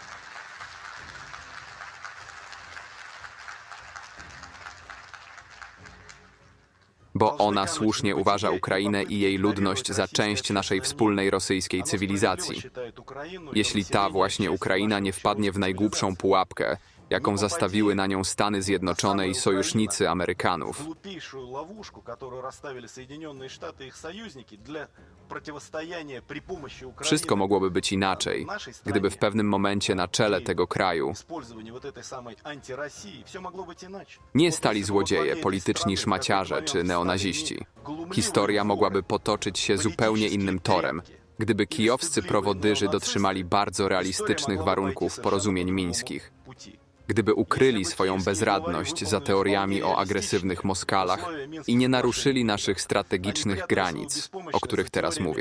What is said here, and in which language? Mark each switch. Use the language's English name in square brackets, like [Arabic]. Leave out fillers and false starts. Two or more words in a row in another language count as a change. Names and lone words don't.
[Polish] Bo ona słusznie uważa Ukrainę i jej ludność za część naszej wspólnej rosyjskiej cywilizacji. Jeśli ta właśnie Ukraina nie wpadnie w najgłupszą pułapkę jaką zastawiły na nią Stany Zjednoczone i sojusznicy Amerykanów. [Russian] Глупейшую ловушку, которую расставили Соединенные Штаты и их союзники для противостояния при помощи Украины. [Polish] Wszystko mogłoby być inaczej, gdyby w pewnym momencie na czele tego kraju [Russian] Использование вот этой самой антироссии, все могло [Polish] być inaczej. nie stali złodzieje, polityczni szmaciarze czy neonaziści. Historia mogłaby potoczyć się zupełnie innym torem, gdyby kijowscy prowodyrzy dotrzymali bardzo realistycznych warunków porozumień mińskich. Gdyby ukryli swoją bezradność za teoriami o agresywnych Moskalach i nie naruszyli naszych strategicznych granic, o których teraz mówię.